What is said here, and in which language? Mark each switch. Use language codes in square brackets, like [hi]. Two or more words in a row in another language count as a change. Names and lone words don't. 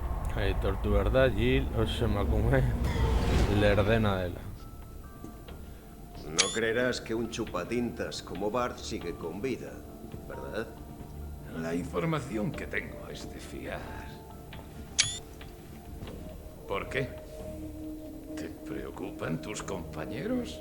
[eu] Aitortu behar da, Jill oso emakume lerdena dela. [es] No creerás que un chupatintas como Bart sigue con vida, ¿verdad? La información que tengo es de fiar. ¿Por qué? ¿Te preocupan tus compañeros?